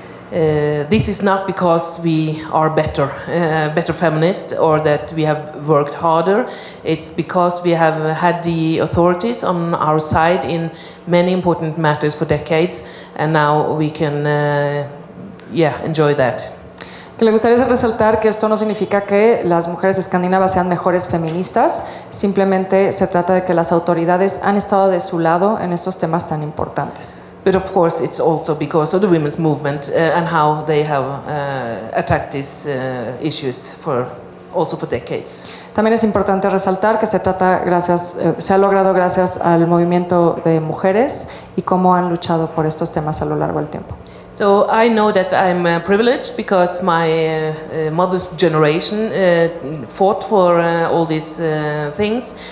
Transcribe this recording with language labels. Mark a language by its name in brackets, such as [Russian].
[English] This is not because we are better feminists or that we have worked harder. It's because we have had the authorities on our side in many important matters for decades, and now we can, enjoy that. [Spanish] Que le gustaría resaltar que esto no significa que las mujeres escandinavas sean mejores feministas, simplemente se trata de que las autoridades han estado de su lado en estos temas tan importantes. [English] But of course, it's also because of the women's movement and how they have attacked these issues for decades. [Spanish] También es importante resaltar que se ha logrado gracias al movimiento de mujeres y cómo han luchado por estos temas a lo largo del tiempo. [English] So I know that I'm privileged because my mother's generation fought for all these things.